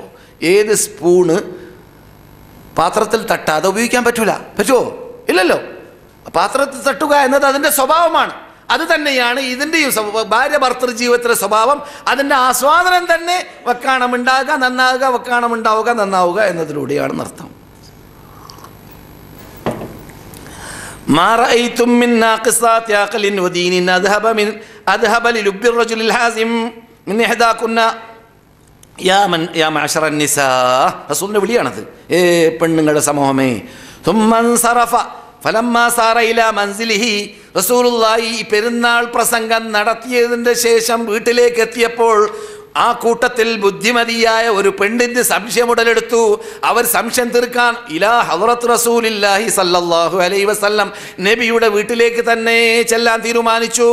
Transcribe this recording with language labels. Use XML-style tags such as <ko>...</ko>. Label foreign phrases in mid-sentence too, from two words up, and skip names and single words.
<ml>ഏത് സ്പൂണ് പാത്രത്തിൽ തട്ടാതെ ഉപയോഗിക്കാൻ പറ്റുമോ? ഇല്ലല്ലോ. പാത്രത്തിൽ തട്ടുക എന്നത് അതിൻ്റെ സ്വഭാവമാണ്. അത് തന്നെയാണ് ഇതിൻ്റെയും ഭാര്യ ഭർത്തൃ ജീവിതത്തിലെ സ്വഭാവം. അതിൻ്റെ ആസ്വാദനം തന്നെ വക്കാണം ഉണ്ടാകുക, നന്നാകുക, വക്കാണം ഉണ്ടാവുക, നന്നാവുക എന്നതിലൂടെയാണ് നൃത്തം.</ml> <ar>ما رأيتم من ناقصات عقل ودين أذهب للب الرجل الحازم من إحداكن يا معشر النساء.</ar> <ml>റസൂലിന്റെ വിളിയാണത്. പെണ്ണുങ്ങളുടെ സമൂഹമേ.</ml> <ar>ثم انصرف فلما صار إلى منزله.</ar> <ml>റസൂലുള്ളാഹി പെരുന്നാൾ പ്രസംഗം നടത്തിയതിന്റെ ശേഷം വീട്ടിലേക്ക് എത്തിയപ്പോൾ ആ കൂട്ടത്തിൽ ബുദ്ധിമതിയായ ഒരു പെണ്ണിന്റെ സംശയം ഉടലെടുത്തു. അവർ സംശയം തീർക്കാൻ</ml> <ar>إلى حضرة رسول الله صلى الله عليه وسلم,</ar> <ml>നബിയുടെ വീട്ടിലേക്ക് തന്നെ ചെല്ലാൻ തീരുമാനിച്ചു.</ml>